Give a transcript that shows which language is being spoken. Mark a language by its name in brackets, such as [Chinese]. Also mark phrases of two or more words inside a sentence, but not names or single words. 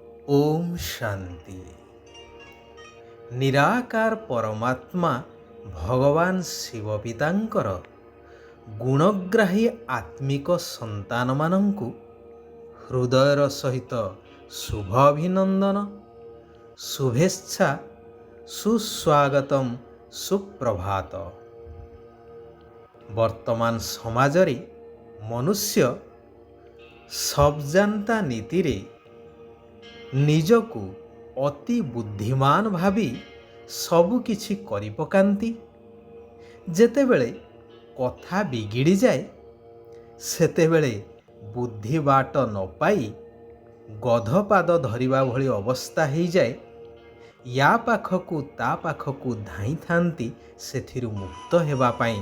[Odia] ଓମ ଶାନ୍ତି। ନିରାକାର ପରମାତ୍ମା ଭଗବାନ ଶିବ ପିତାଙ୍କର ଗୁଣଗ୍ରାହୀ ଆତ୍ମିକ ସନ୍ତାନ ମାନଙ୍କୁ ହୃଦୟର ସହିତ ଶୁଭ ଅଭିନନ୍ଦନ, ଶୁଭେଚ୍ଛା, ସୁସ୍ୱାଗତମ, ସୁପ୍ରଭାତ। ବର୍ତ୍ତମାନ ସମାଜରେ ମନୁଷ୍ୟ ସବଜାନତା ନୀତି ରେ ନିଜକୁ ଅତି ବୁଦ୍ଧିମାନ ଭାବି ସବୁକିଛି କରି ପକାନ୍ତି। ଯେତେବେଳେ କଥା ବିଗିଡ଼ି ଯାଏ ସେତେବେଳେ ବୁଦ୍ଧି ବାଟ ନ ପାଇ ଗଧପାଦ ଧରିବା ଭଳି ଅବସ୍ଥା ହୋ ଯାଏ। ଏ ପାଖକୁ ତା ପାଖକୁ ଧାଇଁ ଥାନ୍ତି ସେଥିରୁ ମୁକ୍ତ ହେବା ପାଇଁ।